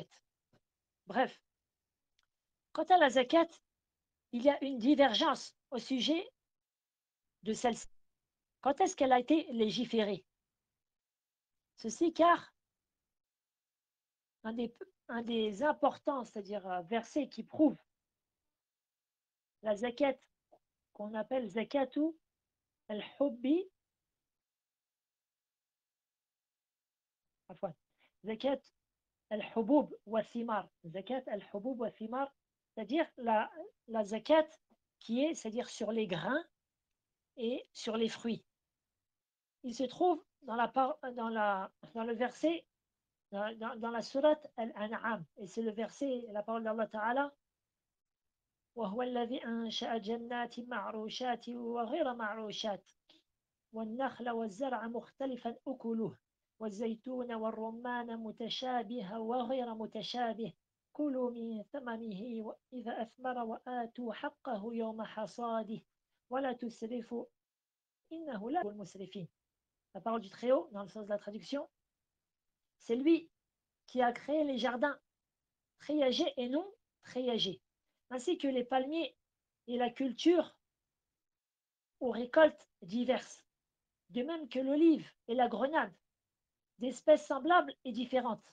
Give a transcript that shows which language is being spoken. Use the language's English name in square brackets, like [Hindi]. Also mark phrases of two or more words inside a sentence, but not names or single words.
[French] Bref, quant à la zakat, il y a une divergence au sujet de celle-ci. Quand est-ce qu'elle a été légiférée? Ceci car un des importants, c'est-à-dire versets qui prouvent la zakat qu'on appelle [Arabic] زكاة الحب, زكاة الحبوب و ثمار, زكاة الحبوب و ثمار, [French] c'est-à-dire la zakat qui est, c'est-à-dire sur les grains et sur les fruits. Il se trouve dans le verset, dans la sourate Al-An'am, et c'est le verset, la parole d'Allah Ta'ala, [Arabic] وهو الذي أنشأ جنات معروشات وغير معروشات والنخل والزرع مختلفا أكله والزيتون والرمان متشابه وغير متشابه كلوا من ثمره إذا أثمر وآتوا حقه يوم حصاده ولا تسرفوا إنه لا يحب المسرفين. [French] La parole du Très-Haut, dans le sens de la traduction, c'est lui qui a créé les jardins triagés et non triagés, ainsi que les palmiers et la culture aux récoltes diverses, de même que l'olive et la grenade, d'espèces semblables et différentes.